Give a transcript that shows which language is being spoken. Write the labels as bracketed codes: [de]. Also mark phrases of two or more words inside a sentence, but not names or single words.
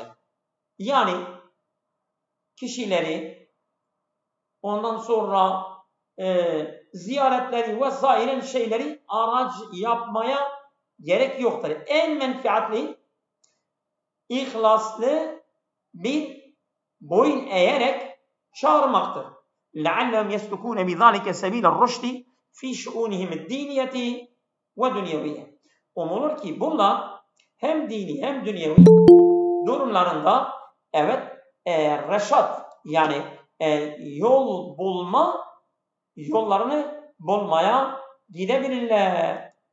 [tr] Yani kişileri ondan sonra ziyaretleri vesaire şeyleri araç yapmaya gerek yoktur. En menfaatli, ihlaslı bir boyun eğerek çağırmaktır. [ar] لَعَلَّهُمْ يَسْلُكُونَ بِذَٰلِكَ سَب۪يلَ الرُّشْدِ فِي شُؤُونِهِمِ الدِّينِيَةِ وَدُنْيَوِيَّةِ [tr] Umulur ki bunlar hem dini hem dünyevi durumlarında evet reşat yani yollarını bulmaya gidebilirler.